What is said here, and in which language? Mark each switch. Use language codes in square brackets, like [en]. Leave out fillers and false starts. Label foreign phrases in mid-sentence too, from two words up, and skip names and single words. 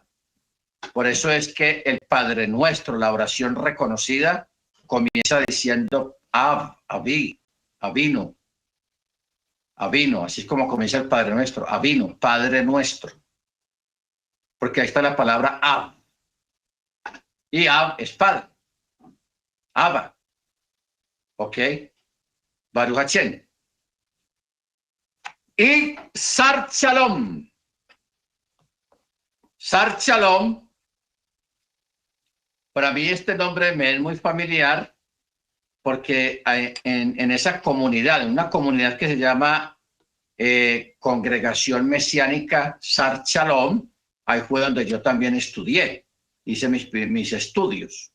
[es] Por eso es que el Padre Nuestro, la oración reconocida, comienza diciendo [he] אב, אבי, אבינו, אבינו, [es] así es como comienza el Padre Nuestro, Abino, Padre Nuestro. Porque ahí está la palabra Ab. Y Ab es Padre. Abba. ¿Ok? [he] ברוך השם. [es] Y Sar Shalom. Sar Shalom, para mí este nombre me es muy familiar porque en esa comunidad, en una comunidad que se llama Congregación Mesiánica Sar Shalom, ahí fue donde yo también estudié, hice mis estudios.